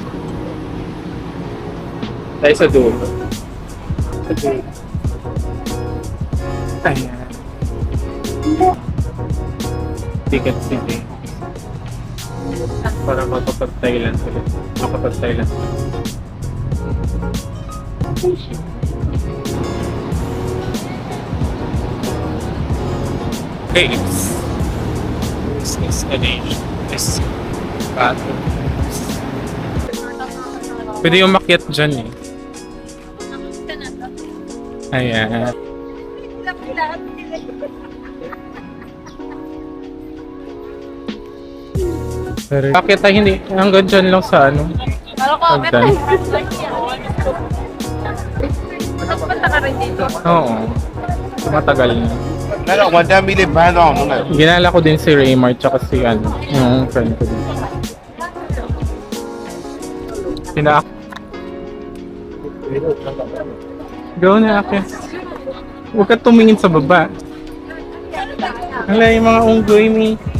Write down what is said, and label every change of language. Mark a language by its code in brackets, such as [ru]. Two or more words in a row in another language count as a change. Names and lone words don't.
[tl] Tayo sa dulo. Sa dulo. Ayan. [en] Ticket city. [tl] Para makapag-Thailand ulit. Makapag-Thailand ulit. Caves. [en] Business Asia. This bathroom. [tl] Pwede yung makyat dyan eh. Ayan. Pero bakit tayo hindi hanggang dyan lang sa ano? Kala ko, Hagdan. Punta ka rin dito. Oo. Matagal na. [fr] Alors, madame, il est pas dans mon avis. [tl] Ginala ko din si Raymar tsaka si ano, yung friend ko din. Sina Go na ako. Huwag ka tumingin sa baba. Wala yung mga unggoy mi.